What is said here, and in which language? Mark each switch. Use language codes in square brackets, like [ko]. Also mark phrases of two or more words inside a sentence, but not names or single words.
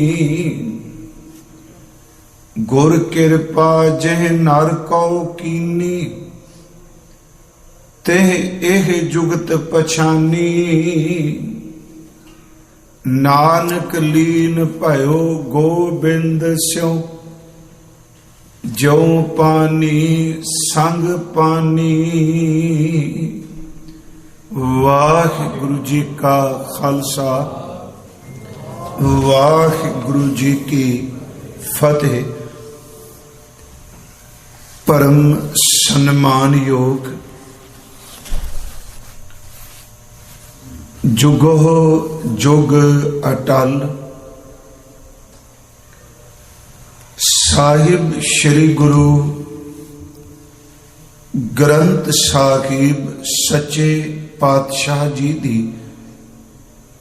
[pa] ਗੁਰ ਕ੍ਰਿਪਾ ਜਿਹ ਨਰ ਕੌ ਕੀਨੀ, ਤੇਹ ਏਹ ਜੁਗਤ ਪਛਾਨੀ। ਨਾਨਕ ਲੀਨ ਭਯੋ ਗੋਬਿੰਦ ਸਿਉਂ, ਜਿਉਂ ਪਾਨੀ ਸੰਗ ਪਾਨੀ। ਵਾਹਿਗੁਰੂ ਜੀ ਕਾ ਖ਼ਾਲਸਾ, ਵਾਹਿਗੁਰੂ ਜੀ ਕੀ ਫ਼ਤਹਿ। ਪਰਮ ਸਨਮਾਨ ਯੋਗ ਜੁਗੋ ਜੁਗ ਅਟੱਲ ਸਾਹਿਬ ਸ੍ਰੀ ਗੁਰੂ ਗ੍ਰੰਥ ਸਾਹਿਬ ਸੱਚੇ ਪਾਤਸ਼ਾਹ ਜੀ ਦੀ